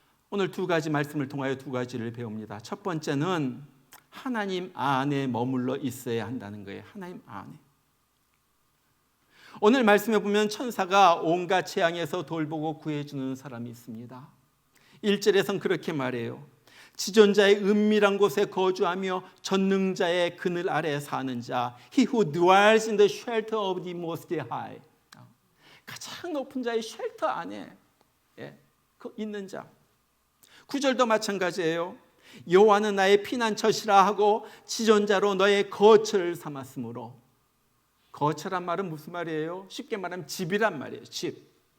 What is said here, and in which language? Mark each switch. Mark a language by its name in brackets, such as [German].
[Korean] 오늘 두 가지 말씀을 통하여 두 가지를 배웁니다. 첫 번째는 하나님 안에 머물러 있어야 한다는 거예요. 하나님 안에. 오늘 말씀에 보면 천사가 온갖 재앙에서 돌보고 구해주는 사람이 있습니다. 1절에선 그렇게 말해요. 지존자의 은밀한 곳에 거주하며 전능자의 그늘 아래 사는 자, [English] He who dwells in the shelter of the Most High. [Korean] 가장 높은 자의 쉘터 안에 있는 자. 9절도 마찬가지예요. 여호와는 나의 피난처시라 하고 지존자로 너의 거처를 삼았으므로. 거처란 말은 무슨 말이에요? 쉽게 말하면 집이란 말이에요. 집.